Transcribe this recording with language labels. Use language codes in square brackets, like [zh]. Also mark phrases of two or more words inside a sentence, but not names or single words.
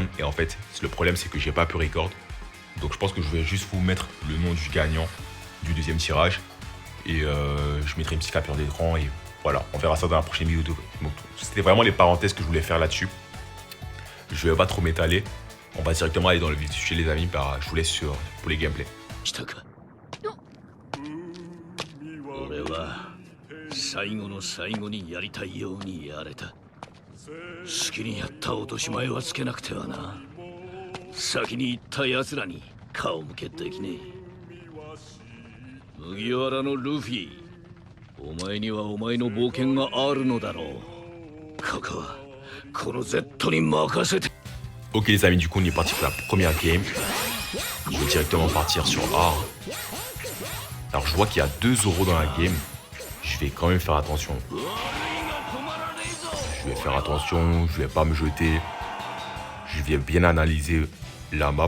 [fr] Et en fait, le problème c'est que j'ai pas pu record. Donc je pense que je vais juste vous mettre le nom du gagnant du deuxième tirage. Et je mettrai une petite capture d'écran et voilà, on verra ça dans la prochaine vidéo. Donc, c'était vraiment les parenthèses que je voulais faire là-dessus. Je vais pas trop m'étaler. On va directement aller dans le vif du sujet les amis, bah, je vous laisse pour les gameplays. [ja] 俺は最後の最後にやりたいようにやれた。好きにやった落とし前はつけなくてはな。先に行った奴らに顔向けできねえ。麦わらのルフィ、お前にはお前の冒険があるのだろう。ここはこの Z に任せて。 [fr] Ok les amis, du coup on est parti pour la première game. Je vais directement partir sur A. Alors je vois qu'il y a 2 Zoro dans la game. Je vais quand même faire attention. Je vais faire attention, je vais pas me jeter. Je vais bien analyser la map.